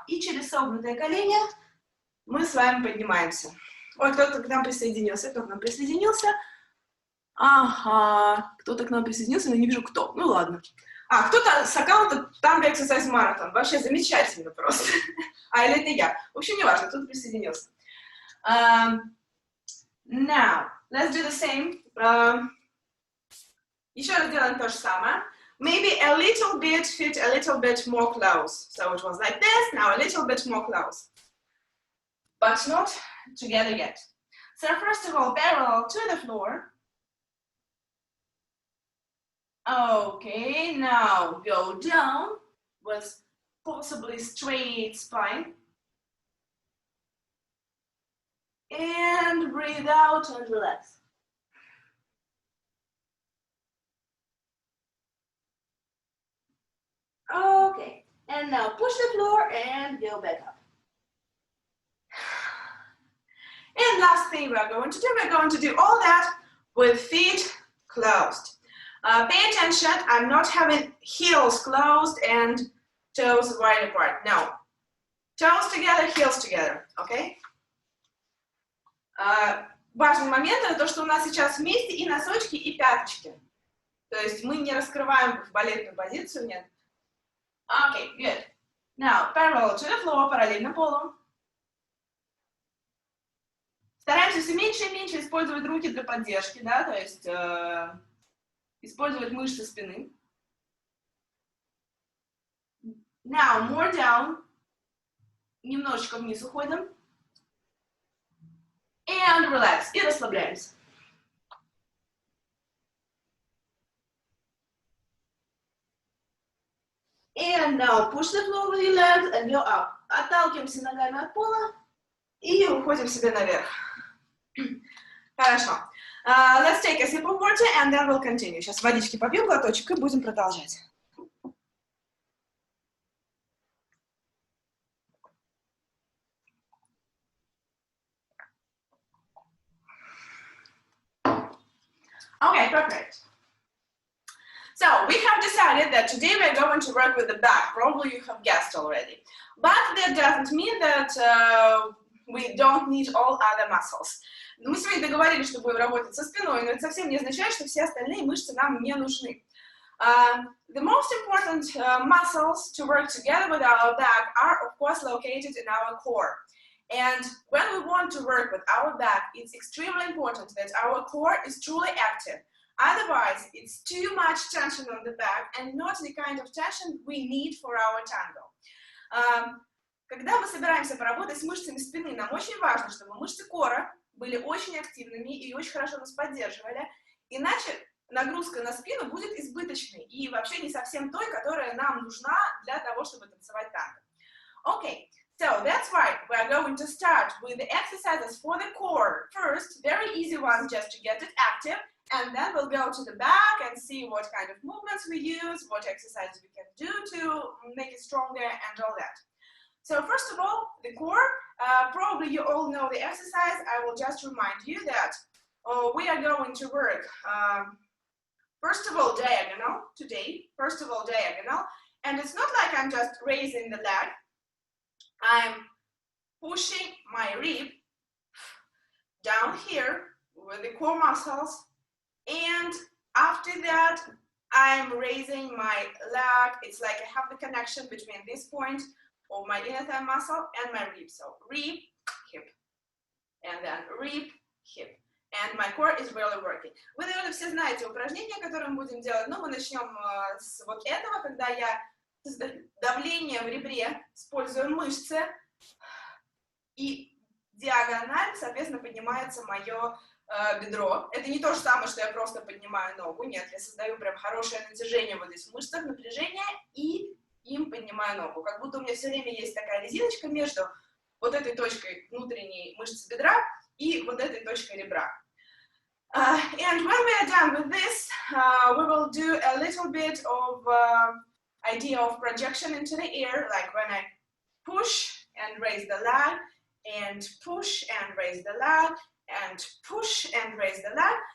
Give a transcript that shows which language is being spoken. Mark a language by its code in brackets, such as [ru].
[ru] И через согнутые колени мы с вами поднимаемся. Ой, кто-то к нам присоединился. Кто к нам присоединился? Ага, кто-то к нам присоединился, но не вижу кто. Ну ладно. А, кто-то с аккаунта Tango Exercise Marathon. Вообще замечательно просто. А, или это я. В общем, не важно, кто-то присоединился. [en] Now, let's do the same. [ru] Еще раз делаем то же самое. [en] Maybe a little bit, fit a little bit more close. So it was like this, now a little bit more close. But not together yet. So first of all, parallel to the floor. Okay, now go down with possibly straight spine. And breathe out and relax. Okay, and now push the floor and go back up. And last thing we're going to do all that with feet closed. Pay attention, I'm not having heels closed and toes wide apart. No. Toes together, heels together, okay? [ru] Важный момент — это то, что у нас сейчас вместе и носочки, и пяточки. То есть мы не раскрываем в балетную позицию, нет. [en] Okay, good. Now, parallel to the floor, [ru] параллельно полу. Стараемся все меньше и меньше использовать руки для поддержки, да, то есть использовать мышцы спины. [en] Now, more down. [ru] Немножечко вниз уходим. [en] And relax. [ru] И расслабляемся. [en] And now push the floor with your legs and go up. [ru] Отталкиваемся ногами от пола и уходим себе наверх. Хорошо. [en] Let's take a sip of water and then we'll continue. [ru] Сейчас водички попьем глоточек и будем продолжать. [en] Okay, perfect. So we have decided that today we're going to work with the back. Probably you have guessed already. But that doesn't mean that we don't need all other muscles. [ru] Мы сегодня договорились, что будем работать со спиной, но это совсем не означает, что все остальные мышцы нам не нужны. [en] The most important muscles to work together with our back are, of course, located in our core. And when we want to work with our back, it's extremely important that our core is truly active. Otherwise, it's too much tension on the back and not the kind of tension we need for our tango. [ru] Когда мы собираемся поработать с мышцами спины, нам очень важно, чтобы мышцы кора были очень активными и очень хорошо нас поддерживали, иначе нагрузка на спину будет избыточной и вообще не совсем той, которая нам нужна для того, чтобы танцевать танго. [en] Okay, so that's why we are going to start with the exercises for the core. First, very easy ones just to get it active, and then we'll go to the back and see what kind of movements we use, what exercises we can do to make it stronger and all that. So first of all, the core, probably you all know the exercise. I will just remind you that we are going to work, first of all, diagonal today, first of all, diagonal, and it's not like I'm just raising the leg. I'm pushing my rib down here with the core muscles, and after that, I'm raising my leg. It's like I have the connection between this point of my inner thigh muscle and my rib. So rib, hip, and then rib, hip. And my core is really working. [ru] Вы, наверное, все знаете упражнения, которые мы будем делать, но мы начнем с вот этого, когда я создаю давление в ребре, использую мышцы, и диагональ, соответственно, поднимается мое бедро. Это не то же самое, что я просто поднимаю ногу, нет, я создаю прям хорошее натяжение вот здесь в мышцах, напряжение, и им поднимаю ногу. Как будто у меня все время есть такая резиночка между вот этой точкой внутренней мышцы бедра и вот этой точкой ребра. [en] And when we are done with this, we will do a little bit of idea of projection into the air, like when I push and raise the leg, and push and raise the leg, and push and raise the leg.